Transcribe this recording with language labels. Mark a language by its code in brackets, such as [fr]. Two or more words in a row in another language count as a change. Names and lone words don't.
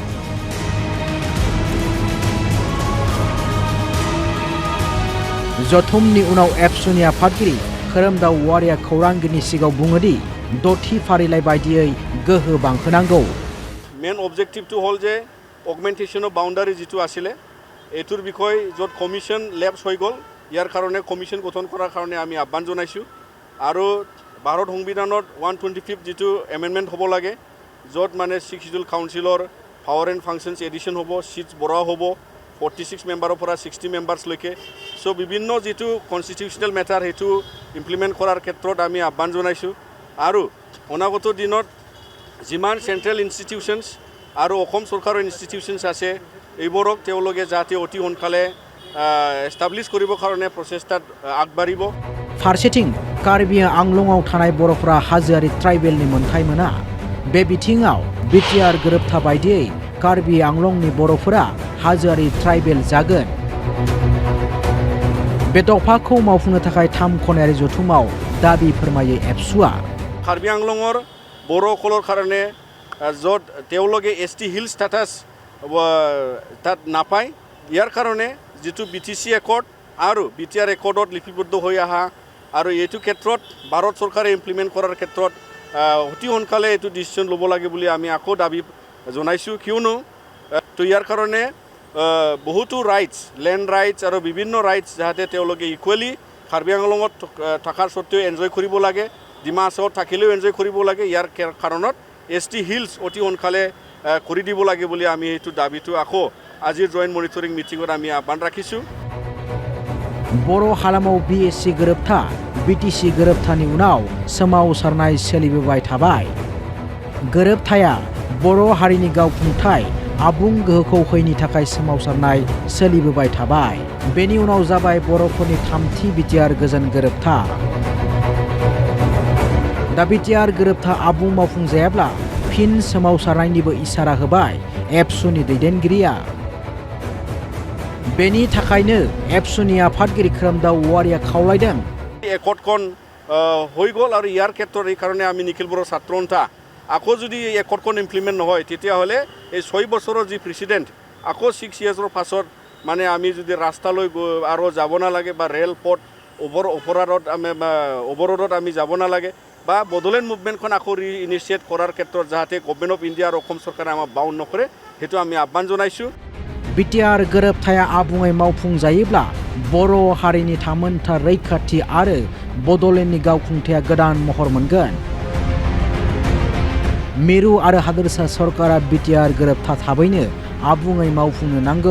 [brx] जथुमनि उनाव एबसुनि आफादगिरि खोरोमदाव औवारिया खौरांगिरिनि सिगाङाव बुङोदि 6थि फारिलाइ बायदियै गोहो बांहोनांगौ। [en] main objective to hold [as] जे [en] augmentation of boundary [as] যিটো আছিলে এইটোৰ বিষয় য'ত কমিশন লেপছ হৈ গ'ল ইয়াৰ কাৰণে কমিশন গঠন কৰাৰ কাৰণে আমি আহ্বান জনাইছোঁ আৰু ভাৰত সংবিধানত 125 যিটো এমেণ্ডমেণ্ট হ'ব লাগে য'ত মানে 6 শিডিউল কাউন্সিলৰ [en] power and functions addition [as] হ'ব চিটছ বঢ়োৱা হ'ব 46 মেম্বাৰৰ পৰা 60 মেম্বাৰ্ছলৈকে চ' বিভিন্ন যিটো [en] constitutional matter [as] সেইটো ইমপ্লিমেণ্ট কৰাৰ ক্ষেত্ৰত আমি আহ্বান জনাইছোঁ আৰু অনাগত দিনত যিমান [en] central institutions [as] আৰু অসম চৰকাৰৰ ইনষ্টিটিউশ্যনছ আছে এইবোৰক তেওঁলোকে যাতে অতি সোনকালে এষ্টাব্লিছ কৰিবৰ কাৰণে প্ৰচেষ্টাত আগবাঢ়িব। [brx] फारसेथिं कार्बि आंलंआव थानाय बर'फोरा हाजोआरि ट्राइबेलनि मोनथाय मोना। बे बिथिङाव बिटिआर गोरोबथा बायदियै कार्बि आंलंनि बर'फोरा हाजोआरि ट्राइबेल जागोन। बे दफाखौ मावफुंनो थाखाय 3 खनायारि जथुमाव दाबि फोरमायो एबसुआ। [as] कार्बि आंलंৰ বড়োসকলৰ কাৰণে য'ত তেওঁলোকে [en] ST hill status [as] তাত নাপায় ইয়াৰ কাৰণে যিটো BTC একৰ্ড আৰু বিটিআৰ একৰ্ডত লিপিবদ্ধ হৈ অহা আৰু এইটো ক্ষেত্ৰত ভাৰত চৰকাৰে ইমপ্লিমেণ্ট কৰাৰ ক্ষেত্ৰত অতি সোনকালে এইটো ডিচিশ্যন ল'ব লাগে বুলি আমি আকৌ দাবী জনাইছোঁ কিয়নো তো ইয়াৰ কাৰণে বহুতো [en] rights land rights [as] আৰু বিভিন্ন ৰাইটছ যাতে তেওঁলোকে ইকুৱেলি কাৰ্বি আংলঙত থকাৰ স্বত্তেও এনজয় কৰিব লাগে ডিমা হাছাওত থাকিলেও এনজয় কৰিব লাগে ইয়াৰ কাৰণত [en] ST hills [as] অতি সোনকালে কৰি দিব লাগে বুলি আমি এইটো দাবীটো আকৌ আজিৰ [en] joint monitoring [as] মিটিঙত আমি আহ্বান ৰাখিছোঁ। [brx] बर' हालामाव BSC गोरोबथा BTC गोरोबथानि उनाव सोमावसारनाय सोलिबोबाय थाबाय। गोरोबथाया बर' हारिनि गावखुंथाय आबुं गोहोखौ होयैनि थाखाय सोमावसारनाय सोलिबोबाय थाबाय। बेनि उनाव जाबाय बर'फोरनि थामथि बिटिआर गोजोन गोरोबथा। दा बिटिआर गोरोबथा आबुं मावफुंजायाब्ला फिन सोमावसारनायनिबो इसारा होबाय एबसुनि दैदेनगिरिया। बेनि थाखायनो एबसुनि आफादगिरि खोरोमदाव औवारिया खावलायदों [as] একৰ্ডখন হৈ গ'ল আৰু ইয়াৰ ক্ষেত্ৰত এই কাৰণে আমি নিখিল বড়ো ছাত্ৰ সন্থা আকৌ যদি এই একৰ্ডখন ইমপ্লিমেণ্ট নহয় তেতিয়াহ'লে এই 6 বছৰৰ যি প্ৰেচিডেণ্ট আকৌ 6 ইয়াৰ্ছৰ পাছত মানে আমি যদি ৰাস্তালৈ আৰু যাব নালাগে বা ৰেল পথ অৱৰোধত আমি যাব নালাগে বা বড়োলেণ্ড মুভমেণ্টখন আকৌ ইনিচিয়েট কৰাৰ ক্ষেত্ৰত যাতে [en] Government of India [as] আৰু অসম চৰকাৰে আমাক বাউণ্ড নকৰে সেইটো আমি আহ্বান জনাইছোঁ। [brx] बिटिआर गोरोबथाया आबुङै मावफुंजायोब्ला बर' हारिनि थामोनथा रैखाथि आरो बड'लेण्डनि गावखुंथाया गोदान महर मोनगोन। मिरु आरो हादोरसा सरकारा बिटिआर गोरोबथा थाबैनो आबुङै मावफुंनो नांगौ।